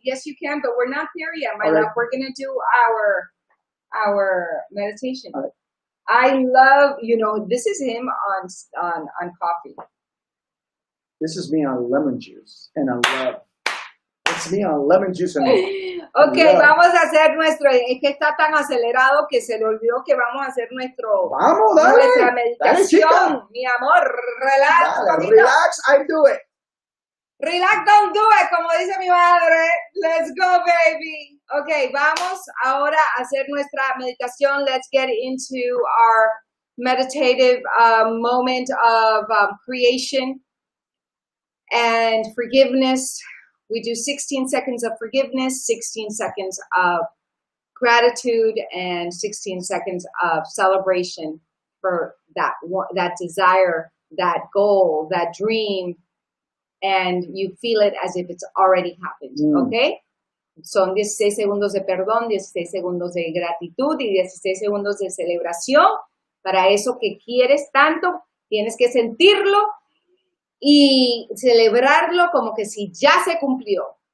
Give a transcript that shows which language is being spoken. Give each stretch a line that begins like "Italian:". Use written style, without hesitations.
English: Yes, you can, but we're not there yet, my love. We're going to do our meditation. Right. I love, this is him on coffee. This is me on lemon juice and on love. It's me on lemon juice and
Spanish: Ok, vamos a hacer nuestro, es que está tan acelerado que se le olvidó que vamos a hacer nuestra meditación. Mi amor, relax.
English: Relax, I do it. Relax, don't do it,
Spanish: como dice mi madre.
English: Let's go, baby.
Spanish: Ok, vamos ahora a hacer nuestra meditación.
English: Let's get into our meditative moment of creation and forgiveness. We do 16 seconds of forgiveness, 16 seconds of gratitude, and 16 seconds of celebration for that desire, that goal, that dream, and you feel it as if it's already happened, okay?
Spanish: Son 16 segundos de perdón, 16 segundos de gratitud y 16 segundos de celebración. Para eso que quieres tanto, tienes que sentirlo y celebrarlo como que si ya se cumplió.